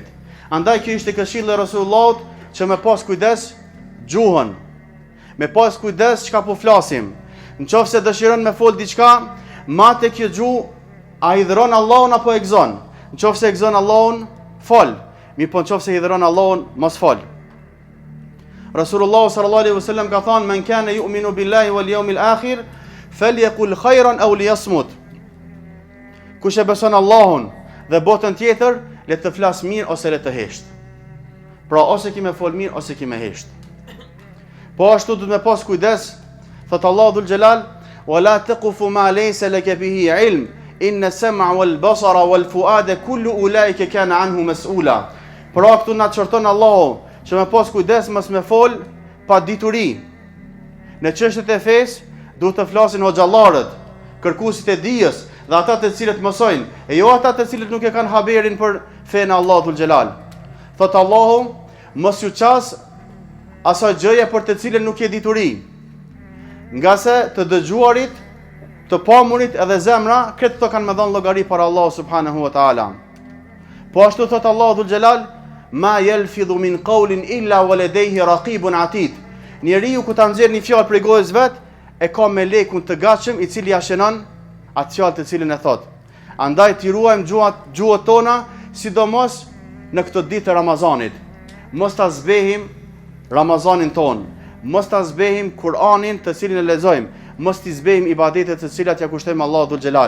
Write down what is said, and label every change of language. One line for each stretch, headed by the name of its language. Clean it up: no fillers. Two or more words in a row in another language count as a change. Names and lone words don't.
Albanian: Andaj kjo ishte këshilli i Rasullullah që me pas kujdes gjuhën. Me pas kujdes çka po flasim. Nëse dëshiron me fol diçka, mate kjo gjuhë a hidhron Allahun apo e gëzon. Nëse e gëzon Allahun, fol. Mi po nëse hidhron Allahun, mos fol.
Arabic: رسول الله صلى الله عليه وسلم
Albanian: ka thënë:
Arabic: "من كان يؤمن بالله واليوم الآخر فليقل خيرا أو ليصمت."
Albanian: Kush e beson Allahun dhe botën tjetër, le të flas mirë ose le të hesht. Pra ose ki me fol mirë ose ki me hesht. Po ashtu duhet me pas kujdes, thot Allahu
Arabic: ذو الجلال: "ولا تقف ما ليس لك به علم إن السمع والبصر والفؤاد كل أولئك كان عنه مسؤولا."
Albanian: Pra këtu na çorton Allahu që me pas kujdes mos me fol pa dituri. Në çështjet e fesë duhet të flasin hoxhallarët, kërkuesit e dijes dhe ata të cilët mësojnë, e jo ata të cilët nuk e kanë haberin për fenë Allahu
Arabic: ذو الجلال.
Albanian: Thot Allahu: "Mos ju qas asaj gjëje për të cilën nuk e dituri, nga se të dëgjuarit, të pamurit edhe zemra, këtë të kanë me dhënë llogari para Allahu
Arabic: سبحانه وتعالى."
Albanian: Po ashtu thot Allahu
Arabic: ذو الجلال: "ما يلفظ من قول إلا لديه رقيب عتيد."
Albanian: Njeriu ku ta nxjerr një fjalë prej gojës vet, e ka melekun të gatshëm i cili ja shënon atë fjalë të cilën e thot. Andaj t'i ruajmë gjuhët tona, sidomos në këtë ditë të Ramazanit. Mos ta zbehim Ramazanin ton, mos ta zbehim Kur'anin të cilin e lexojmë, mos t'i zbehim ibadetet të cilat ja kushtojmë Allahu
Arabic: ذو الجلال.